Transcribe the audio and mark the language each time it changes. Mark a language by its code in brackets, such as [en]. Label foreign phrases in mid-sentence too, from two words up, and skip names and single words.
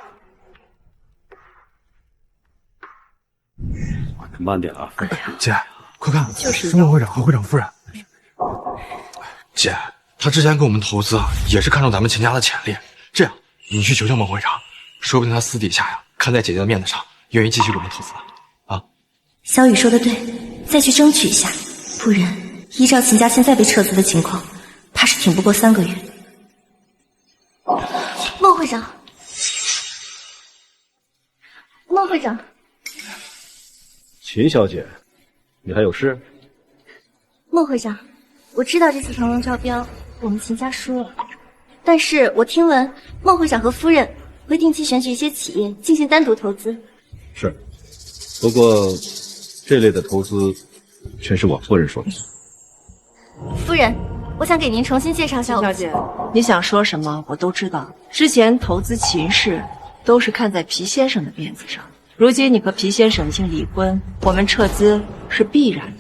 [zh] 慢點啊！姐，快看，就是孟會長和會長夫人。姐，他之前跟我們投資也是看中咱們秦家的潛力。這樣，你去求求孟會長，說不定他私底下呀，看在姐姐的面子上，願意繼續給我們投資啊。小雨說的對，再去爭取一下，不然依照秦家現在被撤資的情況，怕是挺不過3個月。孟會長，孟會長，秦小姐，你還有事？孟會長，我知道這次騰龍招標我們秦家輸了，但是我聽聞孟會長和夫人會定期選舉一些企業進行單獨投資。是，不過這類的投資全是我夫人說的。夫人，我想給您重新介紹一下我們。小姐，你想說什麼我都知道。之前投資秦氏都是看在皮先生的面子上，如今你和皮先生已經離婚，我們撤資是必然的。